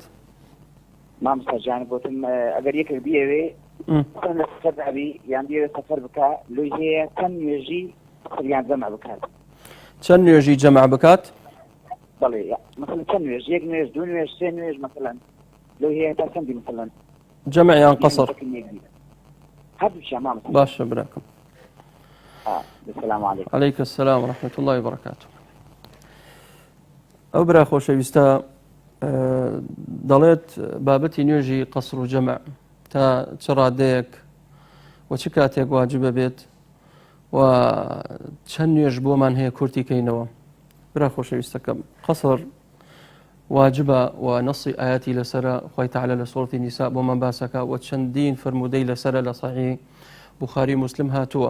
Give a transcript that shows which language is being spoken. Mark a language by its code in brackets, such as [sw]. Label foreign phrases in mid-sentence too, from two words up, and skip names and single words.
[ckb] مامۆستا جان گوتم ئەگەر یەکێک بیەوێ چەند لە سەفەر دابی یان بیەوێ سەفەر بکە لەوەی هەیە چەند نوێژی قەریان جەمع بکات چەند نوێژی جەمع بکات بەڵێ مثلا چەند نوێژ یەک نوێژ دوو نوێژ سێ نوێژ مثلا لەوەی هەیە تا چەندی مثلا جەمع یان قەسر هەردووشیان مامۆستا باشە براکەم. [ar] السلام عليكم. عليك السلام ورحمة الله وبركاته. [ckb] ئەو برا خۆشەویستە دەڵێت بابەتی نوێژی قەسر و جەمع تا چ ڕادەیەک و چ کاتێک واجبە بێت و چەند نوێژ بۆمان هەیە کورتی کەینەوە. برا خۆشەویستەکەم قەسر واجبە و نەسی ئاەتی لەسرە خۆی تەعالە لە سوورەتی نیسا بۆمان باسەکە و چەندین فرموودەی لەسرە لە صحیح بوخاری مسلم هاتووە.